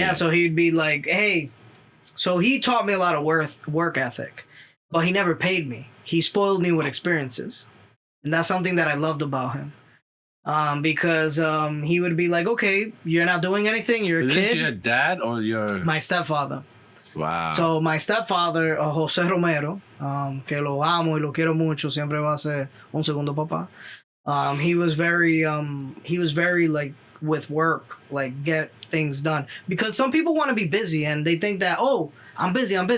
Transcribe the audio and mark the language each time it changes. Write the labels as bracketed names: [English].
[English] Yeah, so he'd be like, hey. So he taught me a lot of work ethic, but he never paid me. He spoiled me with experiences. And that's something that I loved about him. Because he would be like, okay, you're not doing anything. You're a Is kid. this your dad or your... My stepfather. Wow. So my stepfather, [Spanish] José Romero, que lo amo y lo quiero mucho, siempre va a ser un segundo papá. [English] He was very like with work, like get things done. Because some people want to be busy and they think that, oh, I'm busy.